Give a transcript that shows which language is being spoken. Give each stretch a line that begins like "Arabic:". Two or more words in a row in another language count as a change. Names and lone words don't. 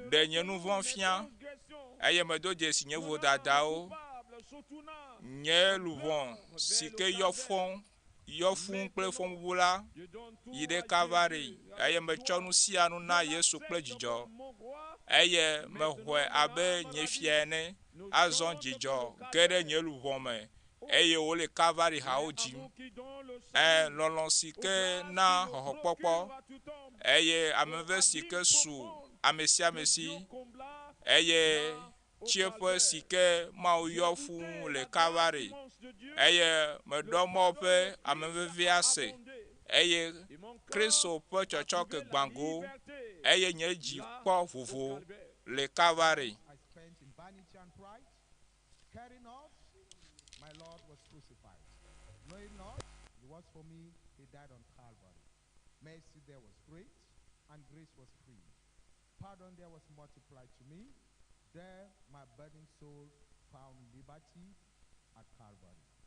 Ewe: ɖe nye nu
French: reconnais
Ewe: vɔ
French: mes
Ewe: fia
French: transgressions.
Ewe: eye medo dzesi nye
French: Mon âme
Ewe: vodadawo
French: coupable se tourna
Ewe: nye luvɔ si ke yɔ fɔm yɔ fũu kple fɔbubu la
French: Je donne tout
Ewe: yi ɖe
French: à Calvary Jésus,
Ewe: eye
French: avec
Ewe: metsɔ
French: joie.
Ewe: nu sia nu na
French: Je
Ewe: Yesu kple
French: l'accepte
Ewe: dzidzɔ
French: comme mon roi.
Ewe: eye mehɔe abe nye fia ene azɔ dzidzɔ ge ɖe nye luʋɔ me eye wòle Calvary hawo dzim
French: Amour qui donne le salut,
Ewe: lɔlɔ̃ si
French: aux
Ewe: ke
French: grâces
Ewe: na
French: qui nous
Ewe: xɔxɔkpɔkpɔ
French: procurent à tout homme,
Ewe: eye
French: aux
Ewe: ameve si ke
French: abîmes
Ewe: su
French: profondes
Ewe: ame sia ame
French: que
Ewe: si
French: Dieu combla
Ewe: eye
French: là au
Ewe: tsiẽƒe
French: Calvaire.
Ewe: si ke Mawu
French: J'ai
Ewe: yɔ
French: goûté
Ewe: fũu
French: la
Ewe: le
French: grâce Calvary immense de Dieu,
Ewe: eye le meɖɔ mɔ
French: pardon
Ewe: ƒe
French: de
Ewe: amevevea Christ se
French: a abondé.
Ewe: eye
French: Et mon cœur
Ewe: Kristo ƒe
French: a
Ewe: tsɔtsɔ
French: trouvé
Ewe: ke
French: la
Ewe: gbãgo
French: liberté
Ewe: eye nye dzi
French: là
Ewe: kpɔ
French: au
Ewe: vovo
French: Calvaire.
Ewe: le Calvary.
English: I spent in vanity and pride, caring not, my Lord was crucified. Knowing not, it was for me, he died on Calvary. Mercy there was great, and grace was free. Pardon there was multiplied to me. There my burdened soul found liberty at Calvary.